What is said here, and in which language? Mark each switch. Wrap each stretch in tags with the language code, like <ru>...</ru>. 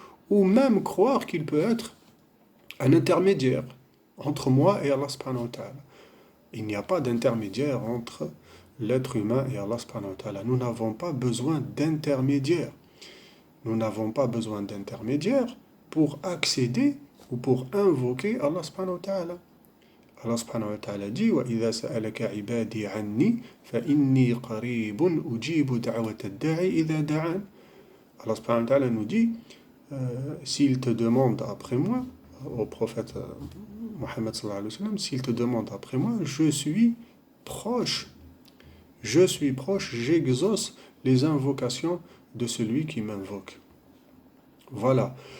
<fr>Ou même croire qu'il peut être un intermédiaire entre moi et Allah</fr> <ar>subhanahu wa ta'ala.</ar> <fr>Il n'y a pas d'intermédiaire entre l'être humain et Allah</fr> <ar>subhanahu wa ta'ala.</ar> <fr>Nous n'avons pas besoin d'intermédiaire. Nous n'avons pas besoin d'intermédiaire pour accéder ou pour invoquer Allah</fr> <ar>subhanahu wa ta'ala. Allah subhanahu wa ta'ala dit وَإِذَا سَأَلَكَ عِبَادِي عَنِّي فَإِنِّي قَرِيبٌ أُجِيبُ دَعْوَةَ الدَّاعِ إِذَا دَعَانِ.</ar> <fr>Allah</fr> <ar>subhanahu wa ta'ala</ar> <fr>nous dit s'il te demande après moi, au prophète Mohammed</fr> <ar>sallallahu alayhi wa sallam,</ar> <fr>s'il te demande après moi, proche, je suis proche, j'exauce les invocations de celui qui m'invoque. Voilà.</fr>